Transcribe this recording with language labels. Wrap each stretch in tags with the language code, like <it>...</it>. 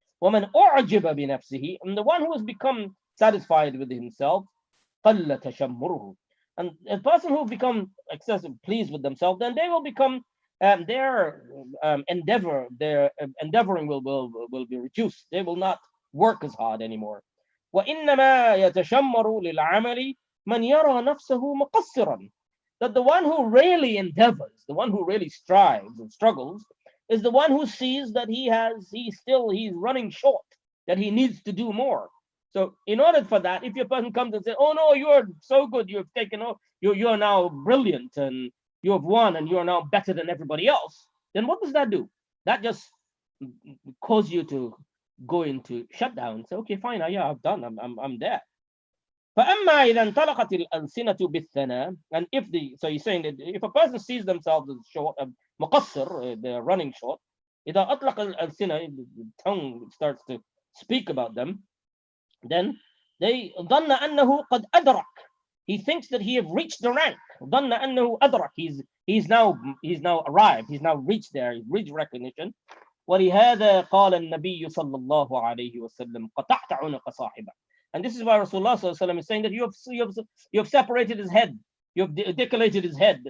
<ar>ومن أعجب بنفسه,</ar> <en>and the one who has become satisfied with himself,</en> <ar>قل تشمره.</ar> <en>And a person who become excessively pleased with themselves, then they will become their endeavoring will be reduced. They will not work as hard anymore.</en> <ar>وإنما يتشمر للعمل من يرى نفسه مقصرا.</ar> <en>That the one who really endeavors, the one who really strives and struggles, is the one who sees that he's running short, that he needs to do more. So in order for that, if your person comes and says, "Oh no, you're so good, you've taken over, you're now brilliant, and you have won, and you're now better than everybody else," then what does that do? That just cause you to go into shutdown. Say, "Okay, fine, yeah, I've done, I'm there."</en> <ar>فأما إذا انطلقت الألسنة بالثناء,</ar> <en>and so he's saying that if a person sees themselves as short, مقصر, they're running short,</en> <ar>إذا أطلق الألسنة,</ar> <en>the tongue starts to speak about them, then they</en> <ar>ظن أنه قد أدرك.</ar> <en>He thinks that he have reached the rank.</en> <ar>ظن أنه أدرك.</ar> <en>He's now arrived. He's now reached there. He's reached recognition.</en> <ar>ولهذا قال النبي صلى الله عليه وسلم قطعت عنق صاحبه.</ar> <en>And this is why Rasulullah</en> <ar>صلى الله عليه وسلم</ar> <en>is saying that you have separated his head. You have decollated his head.</en>